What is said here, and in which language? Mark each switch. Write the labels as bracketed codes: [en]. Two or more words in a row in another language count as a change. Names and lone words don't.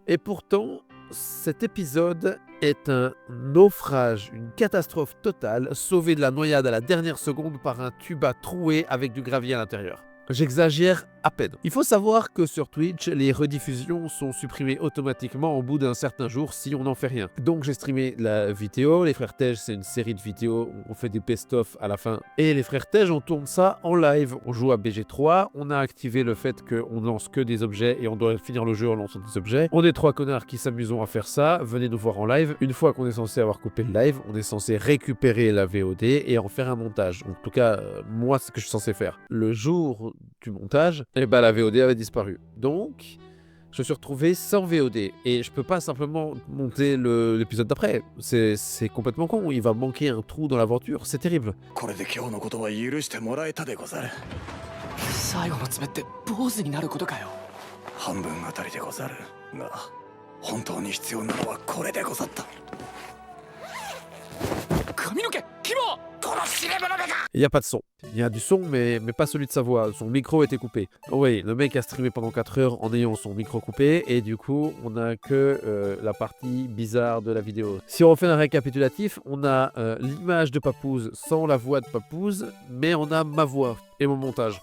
[fr] Et pourtant, cet épisode est un naufrage, une catastrophe totale, sauvé de la noyade à la dernière seconde par un tuba troué avec du gravier à l'intérieur. J'exagère à peine. Il faut savoir que sur Twitch, les rediffusions sont supprimées automatiquement au bout d'un certain jour si on n'en fait rien. Donc j'ai streamé la vidéo, les Frères Tej c'est une série de vidéos, on fait des best-of à la fin. Et les Frères Tej, on tourne ça en live. On joue à BG3, on a activé le fait qu'on lance que des objets et on doit finir le jeu en lançant des objets. On est 3 connards qui s'amusons à faire ça, venez nous voir en live. Une fois qu'on est censé avoir coupé le live, on est censé récupérer la VOD et en faire un montage. En tout cas, moi c'est ce que je suis censé faire. Le jour du montage, et bah la VOD avait disparu. Donc, je me suis retrouvé sans VOD. Et je peux pas simplement monter l'épisode d'après. C'est complètement con. Il va manquer un trou dans l'aventure. C'est terrible. [ja] 最後の爪って坊主になることかよ。半分あたりでござるが、本当に必要なのはこれでござった。髪の毛、キモ、このしれ者めが。 [fr] Il n'y a pas de son. Il y a du son, mais pas celui de sa voix. Son micro était coupé. Oh oui, le mec a streamé pendant 4 heures en ayant son micro coupé, et du coup, on n'a que la partie bizarre de la vidéo. Si on refait un récapitulatif, on a l'image de Papouze sans la voix de Papouze, mais on a ma voix et mon montage.